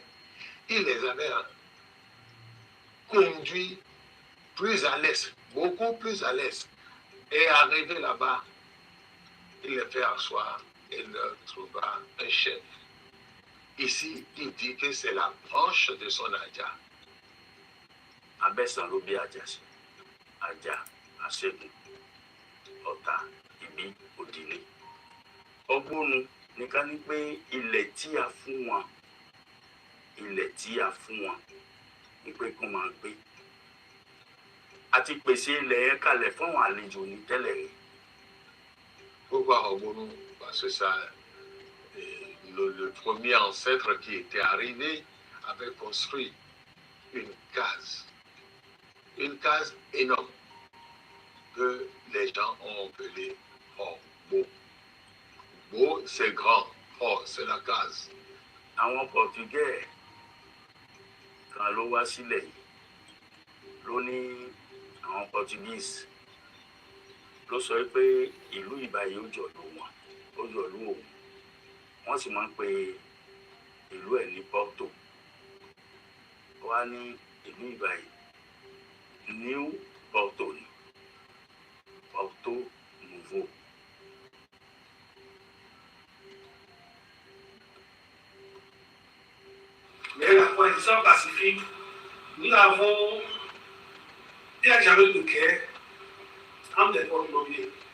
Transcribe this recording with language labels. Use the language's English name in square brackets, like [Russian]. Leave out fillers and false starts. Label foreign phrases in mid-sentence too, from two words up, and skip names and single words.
[French] Il les avait conduits plus à l'est, beaucoup plus à l'est. Et arrivé là-bas, il les fait asseoir et leur trouva un chef. Ici, il dit que c'est la branche de son Adja. [Yoruba] Abẹ́sàn ló bí Ajá sí. Ajá, Aṣẹ́gun, Ọ̀tà, Ìbí, Òdìlé. Ọgbónu ní ká ní pé ilẹ̀ tí a fún wọn, ní pé kó máa gbé. A ti pèsè ilẹ̀ yẹn kalẹ̀ fún àwọn àlejò ní tẹ́lẹ̀ rí. [French] Pourquoi Ogbonu? Parce que ça, le premier ancêtre qui était arrivé avait construit une case énorme que les gens ont appelée Bo. Bo, c'est grand. C'est la case. [Yoruba] Àwọn Portugais kan ló wá sílẹ̀ yìí. Ló ní àwọn Portuguese ló sọ pé ìlú ìbàyí ó jọ̀lú wọn, ó jọ̀lú òun. Wọ́n sì máa ń pe ìlú ẹ̀ ní Porto. Wá ní ìlú ìbàyí New Porto ni, Porto Nouveau. [French] Mais la coalition pacifique, nous avons déjà jamais de guerre entre les Coloniaux.